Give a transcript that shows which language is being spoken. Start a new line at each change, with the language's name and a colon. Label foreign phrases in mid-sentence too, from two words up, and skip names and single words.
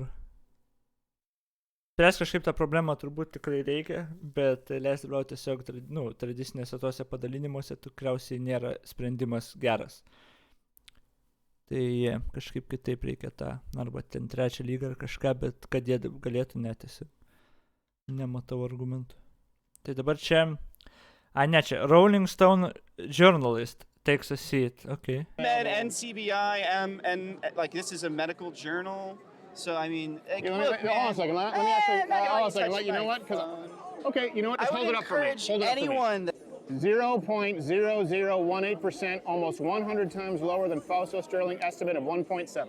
Lithuanian: Spręs kažkaip tą problemą turbūt tikrai reikia, bet leisti dalyvauti tiesiog tradicinėse tose padalinimuose tikriausiai nėra sprendimas geras. Tai kažkaip kitaip reikia tą, arba ten trečią lygą ar kažką, bet kad jie galėtų netesi. Nematau argumentų. Tai dabar čia, čia,
English: Rolling Stone journalist takes a seat, okay. Med, NCBI, and like this is a medical journal, so I mean... Hold on a second, let me actually, you know what? Okay, you know what, just hold it up for me. Hold it up for me. 0.0018%, almost 100 times lower than Fausto Sterling estimate of 1.7.